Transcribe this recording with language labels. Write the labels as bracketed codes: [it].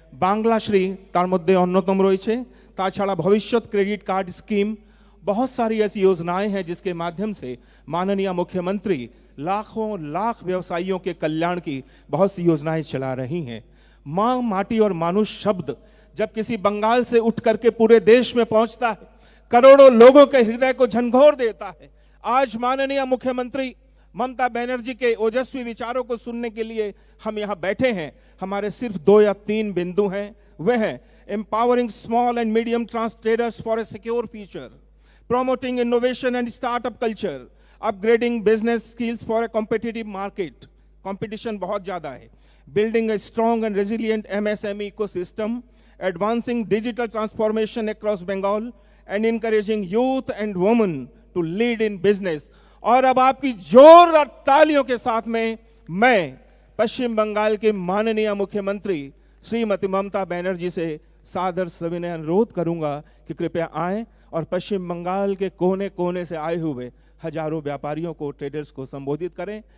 [hi] बांग्लाश्री [bn] तार मध्य अन्यतम [hi] रही है, [bn] ताछाड़ा [hi] भविष्यत क्रेडिट कार्ड स्कीम, बहुत सारी ऐसी योजनाएं हैं जिसके माध्यम से माननीय मुख्यमंत्री लाखों लाख व्यवसायियों के कल्याण की बहुत सी योजनाएं चला रही हैं। मां, माटी और मानुष शब्द जब किसी बंगाल से उठ करके पूरे देश में पहुंचता है, करोड़ों लोगों के हृदय को झंझोर देता है। आज माननीय मुख्यमंत्री ममता बनर्जी के ओजस्वी विचारों को सुनने के लिए हम यहाँ बैठे हैं। हमारे सिर्फ 2 या 3 बिंदु हैं, वे हैं [en] empowering small and medium ट्रांसट्रेडर्स for a secure future, promoting innovation and startup culture, upgrading business skills for a competitive market, competition [hi] बहुत ज़्यादा है, [en] building a strong and resilient MSME ecosystem, advancing digital transformation across Bengal, and encouraging youth and women to lead in business। [hi] और अब आपकी जोरदार तालियों के साथ में मैं पश्चिम बंगाल के माननीय मुख्यमंत्री श्रीमती ममता बनर्जी से सादर सविनय अनुरोध करूंगा कि कृपया आएं और पश्चिम बंगाल के कोने कोने से आए हुए हजारों व्यापारियों को, ट्रेडर्स को संबोधित करें।